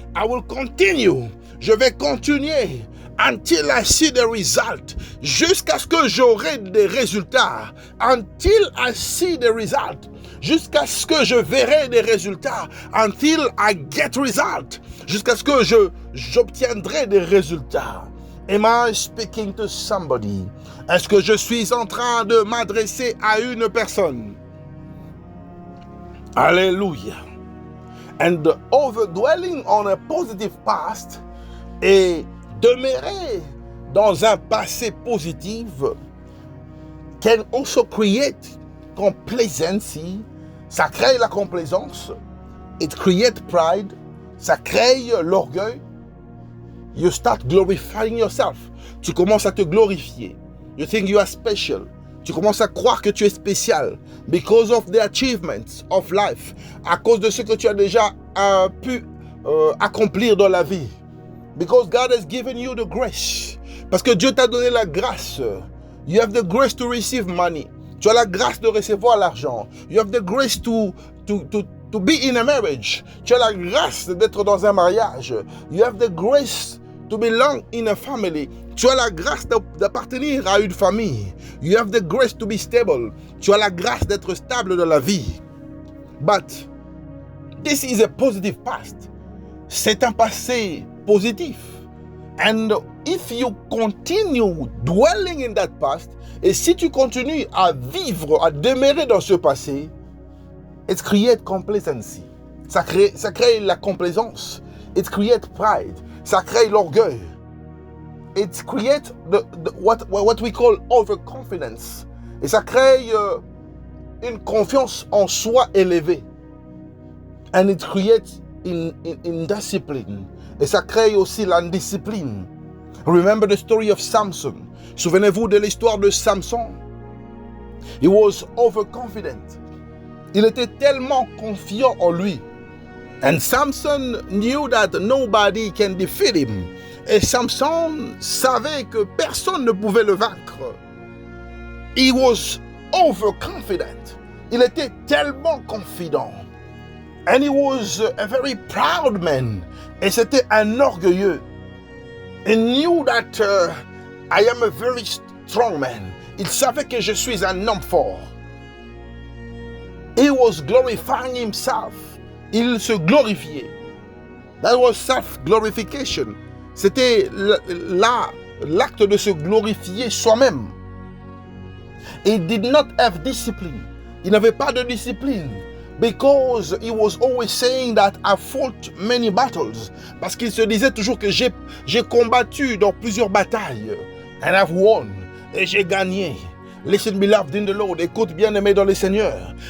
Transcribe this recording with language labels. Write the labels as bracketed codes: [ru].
[en] I will continue. [fr] Je vais continuer [en] until I see the result. [fr] Jusqu'à ce que j'aurai des résultats. [en] Until I see the result. [fr] Jusqu'à ce que je verrai des résultats. [en] Until I get result. [fr] Jusqu'à ce que j'obtiendrai des résultats. [en] Am I speaking to somebody? [fr] Est-ce que je suis en train de m'adresser à une personne? [en] Alléluia. And overdwelling on a positive past [fr] et demeurer dans un passé positif [en] can also create complacency. [fr] Ça crée la complaisance. [en] It creates pride. [fr] Ça crée l'orgueil. [en] You start glorifying yourself. [fr] Tu commences à te glorifier. [en] You think you are special. [fr] Tu commences à croire que tu es spécial. [en] Because of the achievements of life. [fr] À cause de ce que tu as déjà pu accomplir dans la vie. [en] Because God has given you the grace. [fr] Parce que Dieu t'a donné la grâce. [en] You have the grace to receive money. [fr] Tu as la grâce de recevoir l'argent. [en] You have the grace to be in a marriage. [fr] Tu as la grâce d'être dans un mariage. [en] You have the grace to belong in a family. [fr] Tu as la grâce d'appartenir à une famille. [en] You have the grace to be stable. [fr] Tu as la grâce d'être stable dans la vie. [en] But this is a positive past. [fr] C'est un passé positif. [en] And if you continue dwelling in that past, [fr] et si tu continues à vivre, à demeurer dans ce passé, [en] it creates complacency. [fr] Ça crée la complaisance. [en] It creates pride. [fr] Ça crée l'orgueil. [en] It creates what we call overconfidence. [fr] Et ça crée une confiance en soi élevée. [en] And it creates indiscipline. [fr] Et ça crée aussi l'indiscipline. [en] Remember the story of Samson. [fr] Souvenez-vous de l'histoire de Samson. [en] He was overconfident. [fr] Il était tellement confiant en lui. [en] And Samson knew that nobody can defeat him. [fr] Et Samson savait que personne ne pouvait le vaincre. [en] He was overconfident. [fr] Il était tellement confident. [en] And he was a very proud man. [fr] Et c'était un orgueilleux. [en] He knew that I am a very strong man. [fr] Il savait que je suis un homme fort. [en] He was glorifying himself. [fr] Il se glorifiait. [en] That was self-glorification. [fr] C'était l'acte de se glorifier soi-même. [en] He did not have discipline. [fr] Il n'avait pas de discipline. Because he was always saying that I fought many battles. Parce qu'il se disait toujours que j'ai combattu dans plusieurs batailles. [en] And I've won. [fr] Et j'ai gagné. [en] Listen, beloved in the Lord. [fr] Écoute, bien-aimé dans le Seigneur.